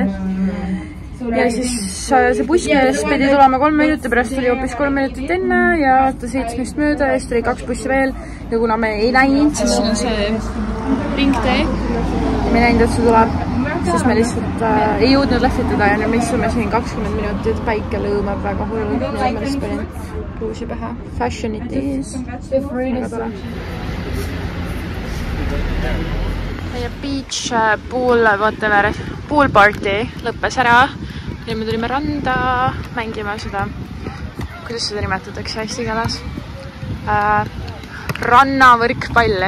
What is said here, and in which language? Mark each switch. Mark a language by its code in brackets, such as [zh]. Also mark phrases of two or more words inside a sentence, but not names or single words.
[et] Ja siis see buss, kes pidi tulema 3 minuti pärast, tuli hoopis 3 minutit enne ja ta 7 mööda ja siis tuli 2 bussi veel. Ja kuna me ei näinud, siis siin on see ringtee. Me ei näinud, et see tuleb, siis me lihtsalt ei jõudnud lähvitada ja me istume siin 20 minutit, päike lõõmab väga hullu. Ja ma lihtsalt panin pluusi pähe. [en] Fashion it is. [et] Väga tore. [en] Meie beach pool, whatever, pool party [et] lõppes ära. Ja me tulime randa mängima seda, kuidas seda nimetatakse eesti keeles, rannavõrkpalli.